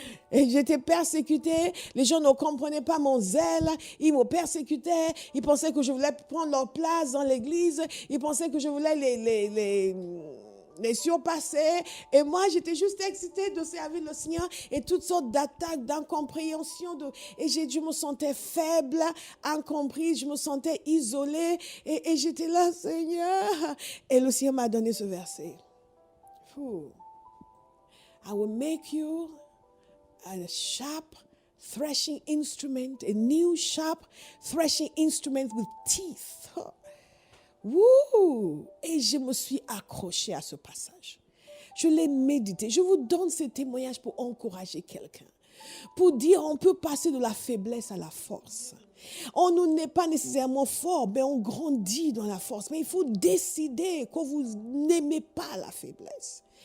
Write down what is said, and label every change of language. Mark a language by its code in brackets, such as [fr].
[fr] Et j'étais persécutée, les gens ne comprenaient pas mon zèle, ils me persécutaient, ils pensaient que je voulais prendre leur place dans l'église, ils pensaient que je voulais les surpasser. Et moi, j'étais juste excitée de servir le Seigneur et toutes sortes d'attaques, d'incompréhension. Et je me sentais faible, incomprise, je me sentais isolée. Et j'étais là, Seigneur. Et le Seigneur m'a donné ce verset. [en] I will make you a sharp threshing instrument, a new sharp threshing instrument with teeth. Woo! [fr] Et je me suis accrochée à ce passage. Je l'ai médité. Je vous donne ce témoignage pour encourager quelqu'un. Pour dire, on peut passer de la faiblesse à la force. On n'est pas nécessairement fort, mais on grandit dans la force. Mais il faut décider que vous n'aimez pas la faiblesse.